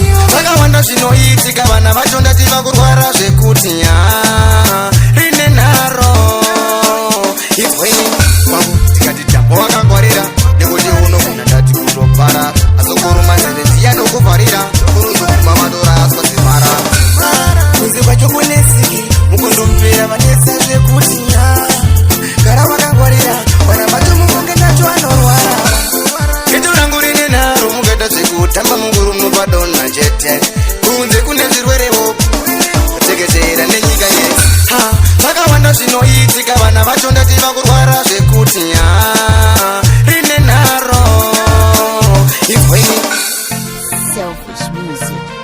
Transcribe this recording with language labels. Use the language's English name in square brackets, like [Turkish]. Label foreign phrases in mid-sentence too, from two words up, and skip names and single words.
[Shona] Zvakawanda zvinoitika, vana vacho ndati vangorwara zvekuti nya, rine nharo. [English] It's raining. [Shona] Kwangu tikati tambo wakangwarira, nekuti unogona ndati kutopara. Asi kuruma nzeve ndiye anokuvharira, unozoguma vatoraswa semarara. Kunze kwacho kunesi, mukondompera vanesa zvekuti nya, gara wakangwarira, vana vacho mumonge ndacho vanorwara. Geto rangu rine nharo, mukata zvekutamba munguru munopa dona chete. Kunze kune zvirwerewo, kutekeshera nenyika yese. Ha, zvakawanda zvinoitika, vana vacho ndati vangorwara zvekuti nya, rine nharo. [English] It's raining. Selfish music.